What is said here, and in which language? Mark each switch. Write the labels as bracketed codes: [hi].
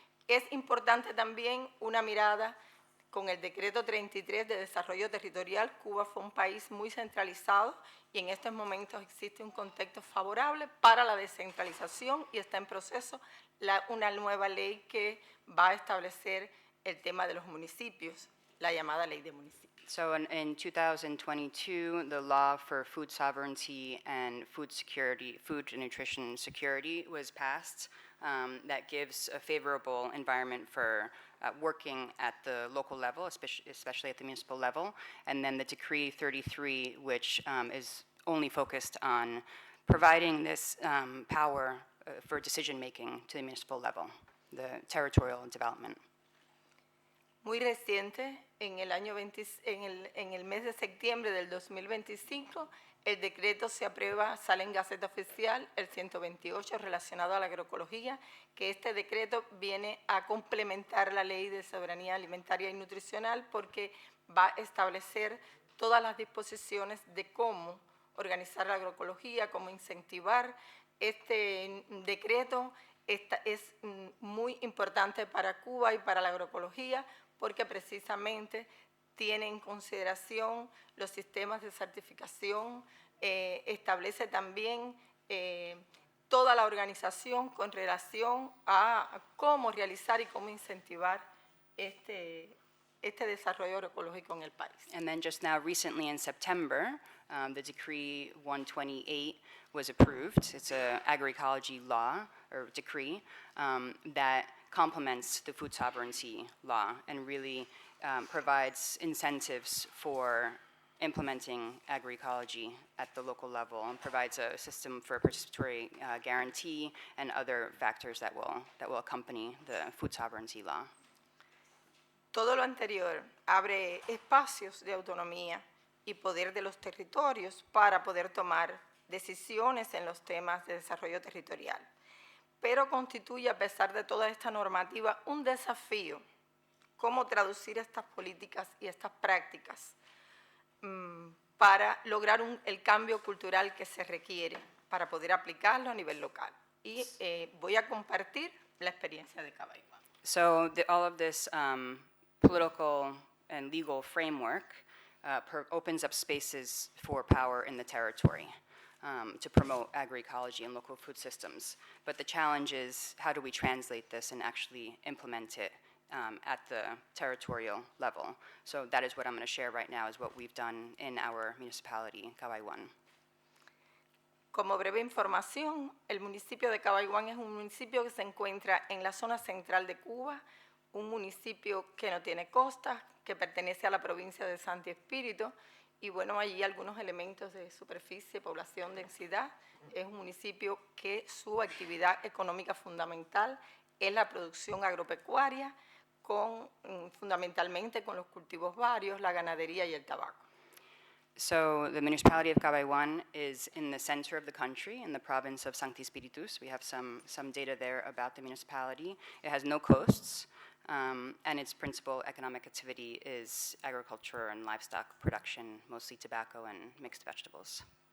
[es] Es importante también una mirada con el Decreto 33 de Desarrollo Territorial. Cuba fue un país muy centralizado y en estos momentos existe un contexto favorable para la descentralización y está en proceso una nueva ley que va a establecer el tema de los municipios, la llamada Ley de Municipios. [en] So in 2022, the law for food sovereignty and food security, food and nutrition security was passed. That gives a favorable environment for working at the local level, especially at the municipal level. And then the Decree 33, which is only focused on providing this power for decision-making to the municipal level, the territorial development. [es] Muy reciente, en el mes de septiembre del 2025, el decreto se aprueba, sale en Gaceta Oficial, el 128 relacionado a la agroecología, que este decreto viene a complementar la Ley de Soberanía Alimentaria y Nutricional porque va a establecer todas las disposiciones de cómo organizar la agroecología, cómo incentivar. Este decreto es muy importante para Cuba y para la agroecología porque precisamente tiene en consideración los sistemas de certificación, establece también toda la organización con relación a cómo realizar y cómo incentivar este desarrollo agroecológico en el país. [en] And then just now, recently in September, the Decree 128 was approved. It's an agroecology law or decree that complements the food sovereignty law and really provides incentives for implementing agroecology at the local level and provides a system for participatory guarantee and other factors that will accompany the food sovereignty law. [es] Todo lo anterior abre espacios de autonomía y poder de los territorios para poder tomar decisiones en los temas de desarrollo territorial, pero constituye, a pesar de toda esta normativa, un desafío cómo traducir estas políticas y estas prácticas para lograr el cambio cultural que se requiere para poder aplicarlo a nivel local. Y voy a compartir la experiencia de Cabaiguán. [en] So all of this political and legal framework opens up spaces for power in the territory to promote agroecology and local food systems. But the challenge is, how do we translate this and actually implement it at the territorial level? So that is what I'm going to share right now, is what we've done in our municipality, Cabaiguán. [es] Como breve información, el municipio de Cabaiguán es un municipio que se encuentra en la zona central de Cuba, un municipio que no tiene costas, que pertenece a la provincia de Santi Espíritu, y bueno, allí algunos elementos de superficie, población, densidad. Es un municipio que su actividad económica fundamental es la producción agropecuaria, fundamentalmente con los cultivos varios, la ganadería y el tabaco. [en] So the municipality of Cabaiguán is in the center of the country, in the province of Sancti Spiritus. We have some data there about the municipality. It has no coasts, and its principal economic activity is agriculture and livestock production, mostly tobacco and mixed vegetables.